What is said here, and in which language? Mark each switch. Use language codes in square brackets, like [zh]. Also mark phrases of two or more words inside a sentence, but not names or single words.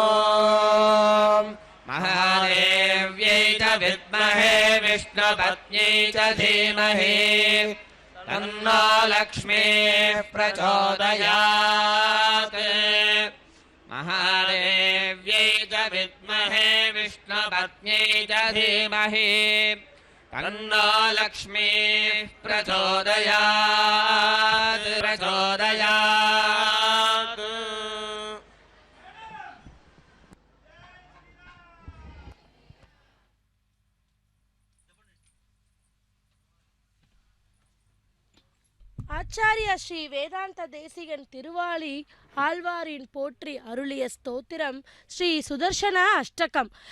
[sa] महादेव्यै च विद्महे विष्णुपत्न्यै च धीमहि तन्नो लक्ष्मीः प्रचोदयात् महादेव्यै च विद्महे विष्णुपत्न्यै च धीमहि तन्नो लक्ष्मीः प्रचोदयात् प्रचोदयात् [ta] ஆச்சாரிய ஸ்ரீ வேதாந்த தேசிகன் திருவாளி ஆழ்வாரின் போற்றி அருளிய ஸ்தோத்திரம் ஸ்ரீ சுதர்சன அஷ்டகம்.